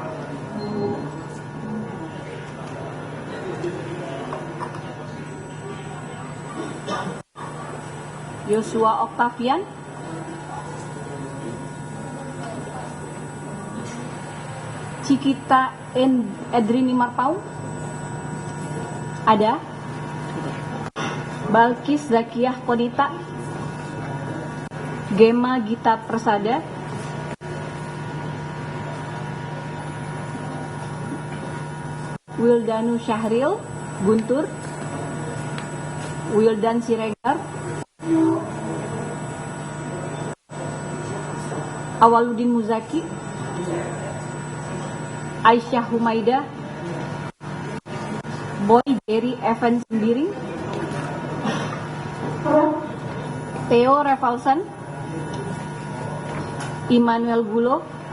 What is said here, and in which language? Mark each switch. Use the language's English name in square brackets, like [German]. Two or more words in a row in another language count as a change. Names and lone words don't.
[Indonesian] Yosua Octavian, Cikita Edrini Marpau, ada. Balkis Zakiyah Kodita, Gema Gita Persada, Wildanu Syahril Guntur, Wildan Siregar, Awaludin Muzaki, Aisyah Humaida, Boy Jerry Evans Sembiring, Theo Revalsan, Immanuel Gulo.